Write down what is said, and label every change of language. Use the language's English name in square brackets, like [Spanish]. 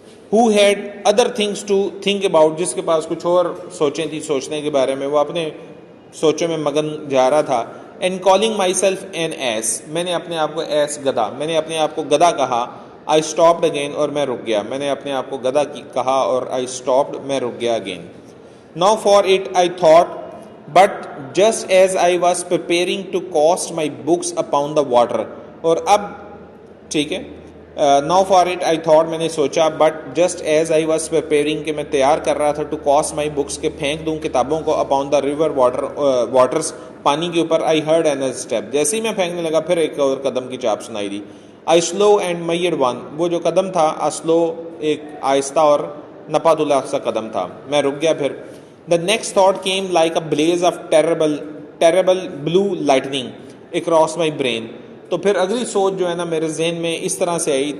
[English] who had other things to think about، [Urdu] جس کے پاس کچھ اور سوچیں تھی سوچنے کے بارے میں، وہ اپنے سوچوں میں مگن جا رہا تھا. [English] and calling myself an ass، [Urdu] میں نے اپنے آپ کو ایس گدھا، میں نے اپنے آپ کو گدھا کہا. [English] I stopped again، [Urdu] اور میں رک گیا، میں نے اپنے آپ کو گدھا کہا اور [English] I stopped، [Urdu] میں رک گیا [English] again. now for it I thought، but just as I was preparing to cast my books upon the water، [Urdu] اور اب ٹھیک ہے، [English] now for it I thought، [Urdu] میں نے سوچا، [English] but just as I was preparing، [Urdu] کہ میں تیار کر رہا تھا [English] to cast my books، [Urdu] کہ پھینک دوں کتابوں کو [English] upon the river waters، [Urdu] پانی کے اوپر. [English] I heard another step، [Urdu] جیسے ہی میں پھینکنے لگا پھر ایک اور قدم کی چاپ سنائی دی. [English] I slow and measured one، [Urdu] وہ جو قدم تھا [English] slow [Urdu] ایک آہستہ اور نپا تلا سا قدم تھا، میں رک گیا پھر. [English] The next thought came like a blaze of terrible blue lightning across my brain، [Urdu] تو پھر اگلی سوچ جو ہے نا میرے ذہن میں اس طرح سے آئی.